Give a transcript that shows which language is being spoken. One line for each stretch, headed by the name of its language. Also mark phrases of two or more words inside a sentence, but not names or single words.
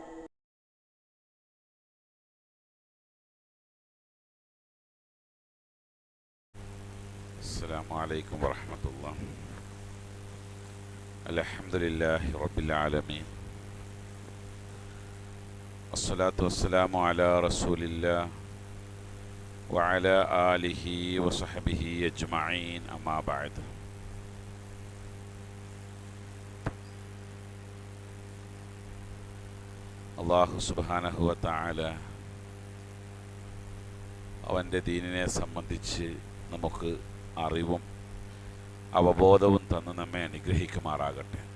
Arabic: السلام عليكم ورحمة الله. الحمد لله رب العالمين، الصلاة والسلام على رسول الله وعلى آله وصحبه أجمعين، أما بعد.
Malayalam: അള്ളാഹു
Arabic: سبحانه وتعالى
Malayalam: അവൻ്റെ ദീനിനെ സംബന്ധിച്ച് നമുക്ക് അറിവും അവബോധവും തന്ന് നമ്മെ അനുഗ്രഹിക്കുമാറാകട്ടെ.